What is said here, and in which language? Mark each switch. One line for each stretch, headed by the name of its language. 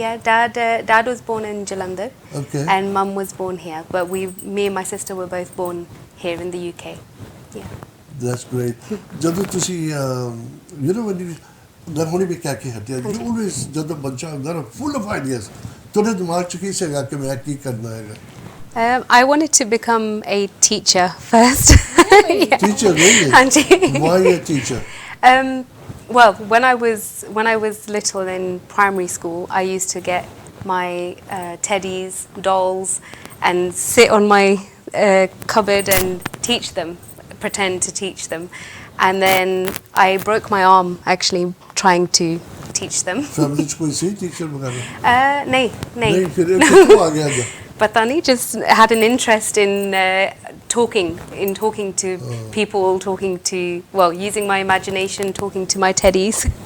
English: yeah dad was born in Jalandhar Okay. and mum was born here but me and my sister were both born here in the UK yeah That's great.
Punjabi: ਜਦੋਂ ਤੁਸੀਂ
English: you know when you
Punjabi: ਮੈਂ ਹੁਣੇ ਵੀ ਕਹਿ ਕੇ ਹਟਿਆ
English: you always
Punjabi: ਜਦੋਂ ਬੱਚਾ ਹੁੰਦਾ ਨਾ
English: full of ideas
Punjabi: ਤੁਹਾਡੇ ਦਿਮਾਗ 'ਚ ਕੀ ਸੀਗਾ ਕਿ ਮੈਂ ਕੀ ਕਰਨਾ ਹੈਗਾ
English: I wanted to become a teacher first. Yeah. Teacher, really?
Punjabi: Hanji.
English: Why a teacher? Well, when I was little in primary school, I used to get my teddies, dolls, and sit on my cupboard and teach them, pretend to teach them, and then I broke my arm actually trying to teach them.
Punjabi: Family 'ਚ ਕੋਈ ਸੀ teacher ਵਗੈਰਾ नहीं. ਨਹੀਂ ਫਿਰ ਇਹ ਕਿੱਥੋਂ ਆ ਗਿਆ ਇਹਦਾ?
English: Patani just had an interest in talking to people, using my imagination, talking to my teddies.